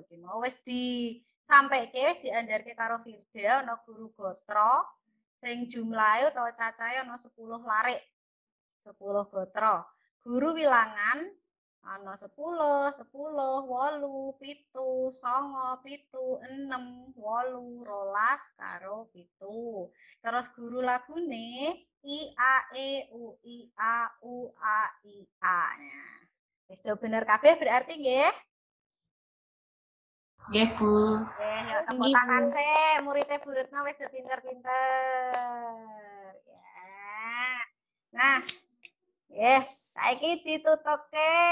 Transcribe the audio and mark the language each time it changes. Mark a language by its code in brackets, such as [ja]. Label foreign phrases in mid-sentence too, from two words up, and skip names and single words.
[jv] Iki mau wis disampaike, wis diandharke karo Firda ana guru gotra sing jumlahe utawa cacahe ana 10 larik. 10 gotra. Guru wilangan Ana 10, 10, 8, 7, 9, 7, 6, 8, 12 karo 7. Terus guru lagune I A E U I A U A I A. Nah, wis do bener kabeh berarti nggih. Nggih, Bu. Nggih, ya tepuk Nggih, tangan Bu. sih, muridnya Bu Retno wis do pinter-pinter. Ya. Nah, saiki ditutuke.